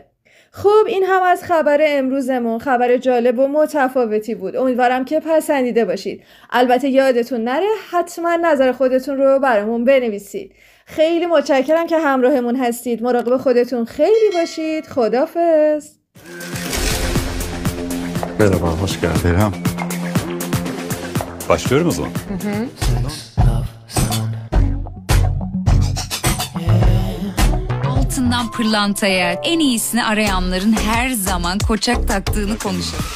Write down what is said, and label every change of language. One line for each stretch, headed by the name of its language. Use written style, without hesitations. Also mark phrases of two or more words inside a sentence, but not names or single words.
Persian: خب این هم از خبر امروزمون. خبر جالب و متفاوتی بود. امیدوارم که پسندیده باشید. البته یادتون نره حتما نظر خودتون رو برامون بنویسید. خیلی متشکرم که همراهمون هستید. مراقب خودتون خیلی باشید. خداحافظ.
Turkish: Merhaba, hoş geldin. Başlıyorum o zaman. Altından pırlantaya en iyisini arayanların her zaman koçak taktığını konuşuyor.